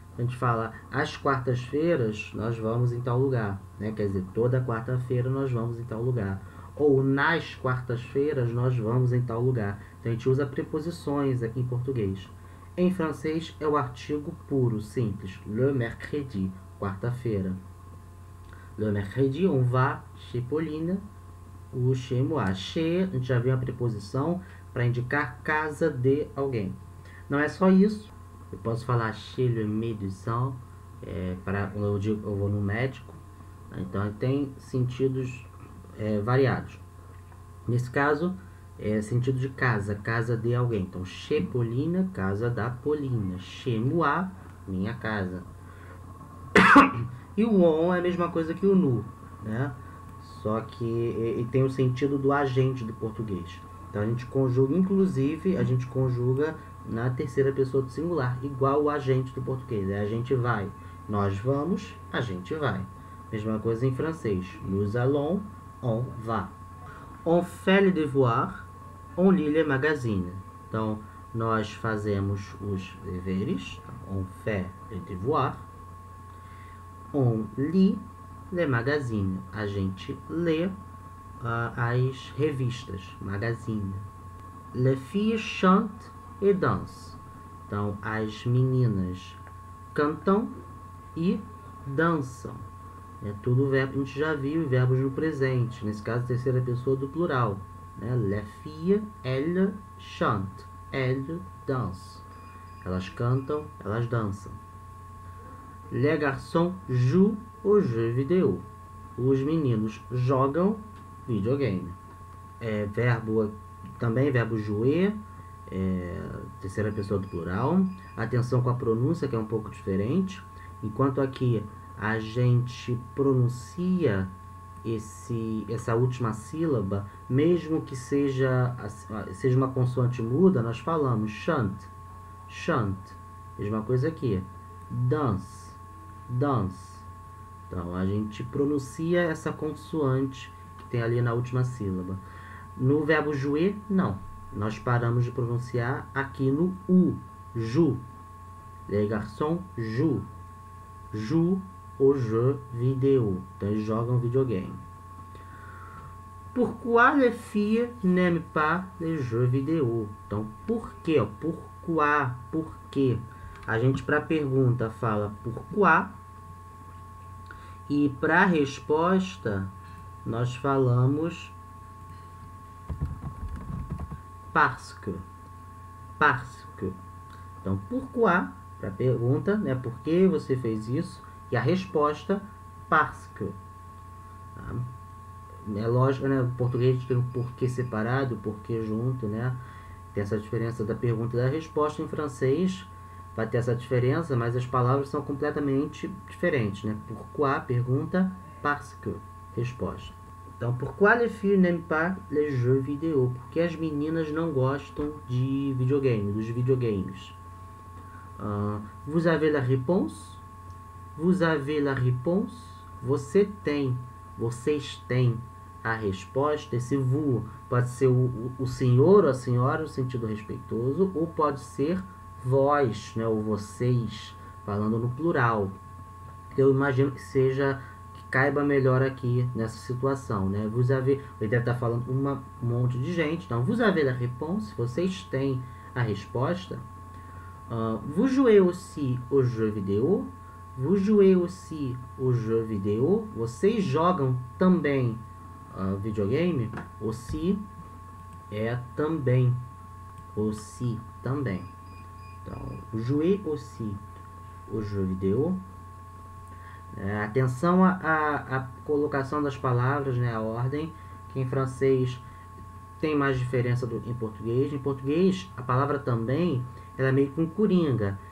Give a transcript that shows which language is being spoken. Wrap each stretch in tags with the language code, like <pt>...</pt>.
<pt>A gente fala, às quartas-feiras nós vamos em tal lugar, né? Quer dizer, toda quarta-feira nós vamos em tal lugar. ou nas quartas-feiras nós vamos em tal lugar. Então a gente usa preposições aqui em português. Em francês é o artigo puro, simples.</pt> <fr>Le mercredi, quarta-feira. Le mercredi, on va chez Pauline ou chez moi.</fr> <pt>Chez, a gente já viu a preposição para indicar casa de alguém. Não é só isso. Eu posso falar</pt> <fr>chez le médecin,</fr> <pt>para quando eu vou no médico. Então tem sentidos variados. Nesse caso, sentido de casa, casa de alguém. Então, chez Pauline, casa da Paulina.</pt> <fr>Chez moi,</fr> <pt>minha casa. E o on é a mesma coisa que o nu, né? Só que tem o sentido do agente do português. Então a gente conjuga, inclusive, a gente conjuga na terceira pessoa do singular, igual o agente do português. A gente vai. Nós vamos, a gente vai. Mesma coisa em francês.</pt> <fr>Nous allons, on va. On fait les devoirs, on lit les magazines.</fr> <pt>Então, nós fazemos os deveres.</pt> <fr>On fait les devoirs. On lit les magazines.</fr> <pt>A gente lê as revistas, magazine.</pt> <fr>Les filles chantent et dansent.</fr> <pt>Então, as meninas cantam e dançam. É tudo verbo, a gente já viu verbos no presente. Nesse caso, terceira pessoa do plural. Né?</pt> <fr>Les filles, elles chantent. Elles dansent.</fr> <pt>Elas cantam, elas dançam.</pt> <fr>Les garçons jouent au jeu vidéo.</fr> <pt>Os meninos jogam videogame. Também verbo jouer, terceira pessoa do plural. Atenção com a pronúncia, que é um pouco diferente. Enquanto aqui a gente pronuncia essa última sílaba, mesmo que seja uma consoante muda, nós falamos chante, chante. Mesma coisa aqui. Dance, dance. Então, a gente pronuncia essa consoante que tem ali na última sílaba. No verbo jouer, não. Nós paramos de pronunciar aqui no U. Joue.</pt> <fr>Les garçons jouent. Jouent au jeu vidéo.</fr> <pt>Então, eles jogam videogame.</pt> <fr>Pourquoi les filles n'aiment pas les jeux vidéo?</fr> <pt>Então, por quê? Pourquoi? Por quê? A gente, para a pergunta, fala pourquoi. E para a resposta, nós falamos parce que. Parce que. Então, pourquoi? Para a pergunta, né? Por que você fez isso? E a resposta, parce que. Tá? É lógico, né? O português tem o porquê separado, o porquê junto, né? Tem essa diferença da pergunta e da resposta. Em francês vai ter essa diferença, mas as palavras são completamente diferentes, né? Pourquoi, pergunta, parce que, resposta.</pt> <fr>Então, pourquoi les filles n'aiment pas les jeux vidéo?</fr> <pt>Porque as meninas não gostam de videogame, dos videogames.</pt> <fr>Vous avez la réponse? Vous avez la réponse?</fr> <pt>Você tem, vocês têm a resposta. Esse vous pode ser o senhor ou a senhora no sentido respeitoso, ou pode ser vós, né, ou vocês, falando no plural. Eu imagino que caiba melhor aqui nessa situação, né? Vous avez, ele deve estar falando um monte de gente. Então,</pt> <fr>vous avez la réponse,</fr> <pt>vocês têm a resposta.</pt> <fr>Vous jouez aussi au jeu vidéo? Vous jouez aussi au jeu vidéo?</fr> <pt>Vocês jogam também videogame? Aussi é também. Aussi, também.</pt> <fr>Então, jouer aussi au jeu vidéo.</fr> <pt>Atenção à colocação das palavras, né, a ordem, que em francês tem mais diferença do que em português. Em português, a palavra também ela é meio que um coringa.</pt>